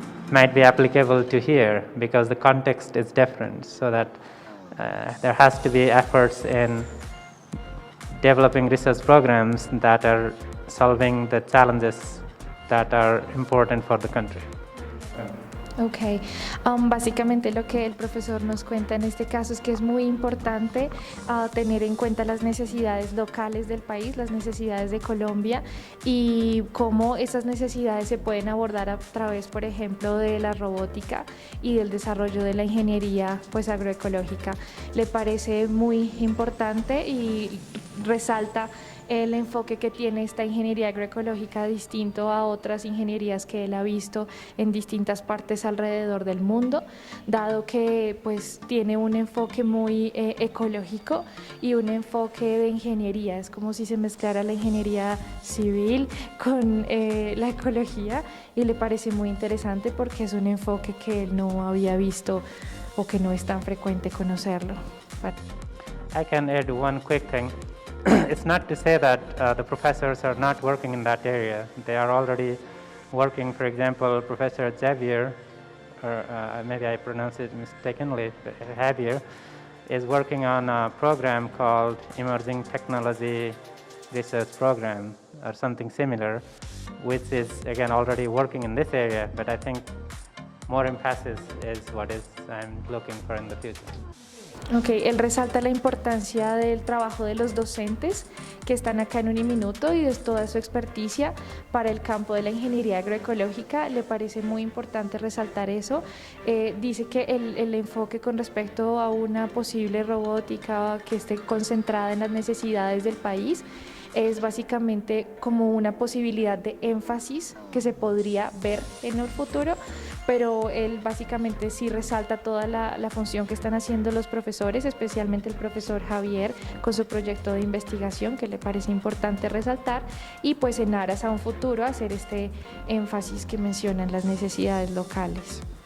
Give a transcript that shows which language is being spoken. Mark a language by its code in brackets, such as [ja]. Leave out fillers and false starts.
[en] might be applicable to here because the context is different. So that there has to be efforts in developing research programs that are solving the challenges that are important for the country. [es] Ok, básicamente lo que el profesor nos cuenta en este caso es que es muy importante tener en cuenta las necesidades locales del país, las necesidades de Colombia y cómo esas necesidades se pueden abordar a través, por ejemplo, de la robótica y del desarrollo de la ingeniería pues, agroecológica. Le parece muy importante y resalta el enfoque que tiene esta ingeniería agroecológica distinto a otras ingenierías que él ha visto en distintas partes alrededor del mundo, dado que pues tiene un enfoque muy ecológico y un enfoque de ingeniería. Es como si se mezclara la ingeniería civil con la ecología y le parece muy interesante porque es un enfoque que él no había visto o que no es tan frecuente conocerlo. [en] I can add one quick thing. It's not to say that the professors are not working in that area. They are already working. For example, Professor Xavier, or maybe I pronounce it mistakenly, but Javier, is working on a program called Emerging Technology Research Program or something similar, which is again already working in this area, but I think more emphasis is what I'm looking for in the future. [es] Ok, él resalta la importancia del trabajo de los docentes que están acá en Uniminuto y de toda su experticia para el campo de la ingeniería agroecológica. Le parece muy importante resaltar eso. Dice que el enfoque con respecto a una posible robótica que esté concentrada en las necesidades del país es básicamente como una posibilidad de énfasis que se podría ver en el futuro, pero él básicamente sí resalta toda la función que están haciendo los profesores, especialmente el profesor Javier con su proyecto de investigación, que le parece importante resaltar, y pues en aras a un futuro hacer este énfasis que mencionan las necesidades locales.